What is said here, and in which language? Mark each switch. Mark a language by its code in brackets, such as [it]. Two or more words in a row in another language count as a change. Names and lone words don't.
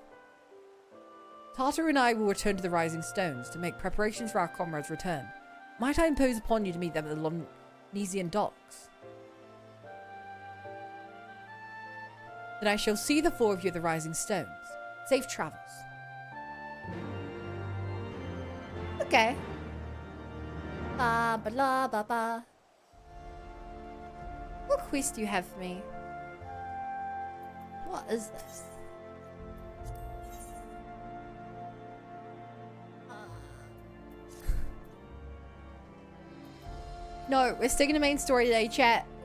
[en] Tartar and I will return to the Rising Stones to make preparations for our comrades' return. Might I impose upon you to meet them at the Lonesian docks? Then I shall see the four of you at the Rising Stones. Safe travels. Okay. Ba ba la ba ba. What quest do you have for me? What is this? No, we're sticking to main story today, chat.